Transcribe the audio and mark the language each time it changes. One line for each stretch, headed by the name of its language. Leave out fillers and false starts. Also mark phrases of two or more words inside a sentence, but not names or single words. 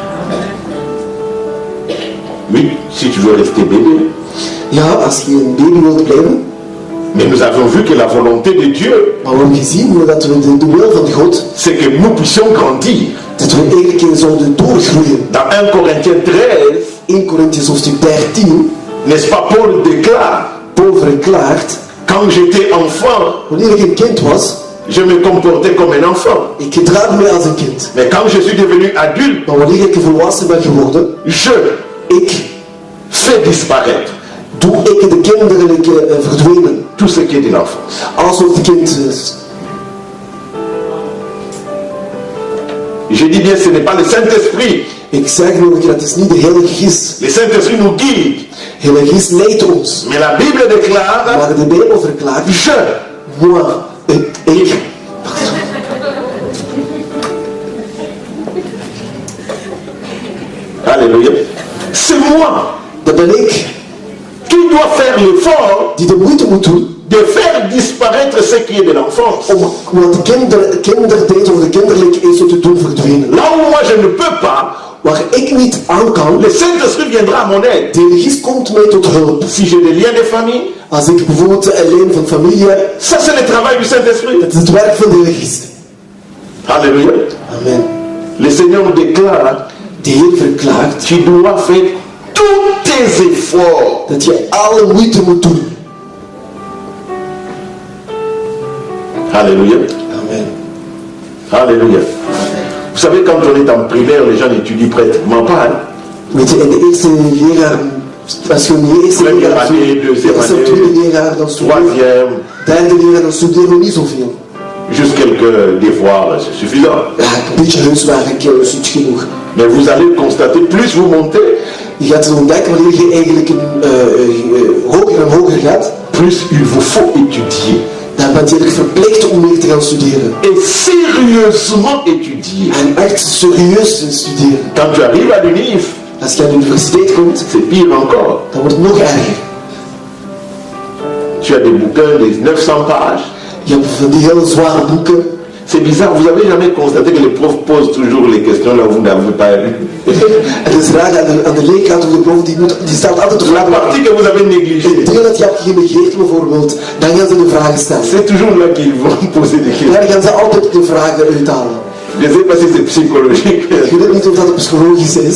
French: Oui, si tu veux rester bébé.
Dutch: Ja, als je een baby wilt blijven.
French: Mais nous avons vu que la volonté de Dieu,
Dutch: Maar we hebben gezien dat we de wil van God,
French: c'est que nous puissions grandir.
Dutch: dat we eigenlijk zouden doorgroeien.
French: Dans 1 Corinthiens 13,
Dutch: 1 Corinthians hoofdstuk 13,
French: n'est-ce pas, Paul déclare,
Dutch: Paul verklaart,
French: quand j'étais enfant,
Dutch: wanneer ik een kind was,
French: je me comportais comme un enfant.
Dutch: ik gedraag me als een kind.
French: Mais quand je suis devenu adulte,
Dutch: Maar wanneer ik volwassen ben geworden,
French: je
Dutch: ik
French: fait disparaître
Dutch: doe ik de kinderlijke verdwenen.
French: tout ce qui est de l'enfance.
Dutch: Alles wat de kind is.
French: Je dis bien, ce n'est pas le Saint-Esprit.
Dutch: Ik zeg nog een keer, het is niet de Heilige Geest.
French: Le Saint-Esprit nous guide.
Dutch: De Heilige Geest leidt ons.
French: Mais la Bible déclare,
Dutch: Maar de Bijbel verklaart,
French: je.
Dutch: moi, ik.
French: Alléluia. C'est moi
Dutch: Dat ben ik
French: qui dois faire l'effort
Dutch: die de moeite moet doen
French: de faire disparaître ce qui est de l'enfance.
Dutch: om wat kindertijd of de kinderlijke is te doen verdwijnen.
French: Là où moi je ne peux pas,
Dutch: Waar ik niet aan kan,
French: le Saint-Esprit viendra à mon aide.
Dutch: de Heilige Geest komt mij tot hulp.
French: Si j'ai des liens de famille,
Dutch: Als ik bijvoorbeeld een lijn van familie heb,
French: ça c'est le travail du Saint-Esprit.
Dutch: dat is het werk van de Heilige Geest.
French: Alléluia. Amen. Le Seigneur nous déclare,
Dutch: De Heer verklaart
French: tu dois faire tous tes efforts.
Dutch: dat je alle moeite moet doen.
French: Alléluia. Amen. Alléluia. Vous savez, quand on est en primaire, les gens n'étudient pratiquement pas. Hein?
Dutch: Weet je, in de eerste leraar, als je in de eerste
French: Première
Dutch: leraar
French: année, deuxième
Dutch: als je
French: année,
Dutch: tweede leraar, dan studeer je.
French: Troisième,
Dutch: Derde leraar, dan studeer je niet zoveel.
French: juste quelques devoirs, c'est suffisant.
Dutch: Ja, een beetje huiswerk is iets genoeg.
French: Mais vous allez constater, plus vous montez,
Dutch: Je gaat het ontdekken wanneer je eigenlijk hoger en hoger gaat,
French: plus il vous faut étudier.
Dutch: dan ben je eigenlijk verplicht om meer te gaan studeren.
French: Et sérieusement étudier.
Dutch: En echt serieus te studeren.
French: Quand tu arrives à l'UNIF,
Dutch: Als je aan de universiteit komt,
French: c'est pire encore.
Dutch: dan wordt het nog erger.
French: Tu as des bouquins de 900 pages.
Dutch: Je hebt van die hele zware boeken.
French: C'est bizarre, vous avez jamais constaté que les profs posent toujours les questions là où vous n'avez pas lu.
Dutch: Het is raar aan de leerkracht of de prof, die stelt altijd de
French: La
Dutch: vraag.
French: partie que vous avez négligée,
Dutch: Het deel dat je hebt genegeerd bijvoorbeeld, dan gaan ze de vragen stellen.
French: c'est toujours là qu'ils vont poser des questions.
Dutch: Daar gaan ze altijd de vragen uithalen.
French: Je ne sais pas si c'est psychologique.
Dutch: Ik weet niet of dat psychologisch is.